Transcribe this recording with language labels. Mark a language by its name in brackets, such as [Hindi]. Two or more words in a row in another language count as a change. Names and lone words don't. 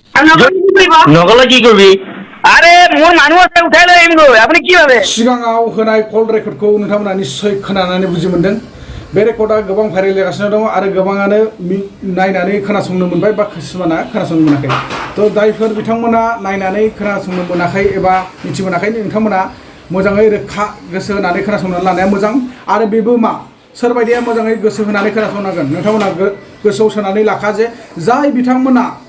[Bangla] নগলে কি করবি আরে মোর মানুষ আছে উঠাই লই এমগো আপনি কি ভাবে [Bodo] सिगाङाव होनाय कल रेकर्डखौ नोंथांमोना निस्सय खोनानानै बुजि मोनदों बे रेकर्डआ गोबां भाइरेल जागासिनो दङ आरो गोबाङानो नायनानै खोनासंनो मोनबाय बा किसुमाना खोनासंनो मोनाखै थ' जायफोर बिथांमोना नायनानै खोनासंनो मोनाखै एबा मिथि मोनाखै नोंथांमोना मोजाङै रोखा गोसो होनानै खोनासंनानै लानाया मोजां आरो बेबो मा सोरबायदिया मोजाङै गोसो होनानै खोनासंनांगोन नोंथांमोना गोसोआव सोनानै लाखा जे जाय बिथांमोना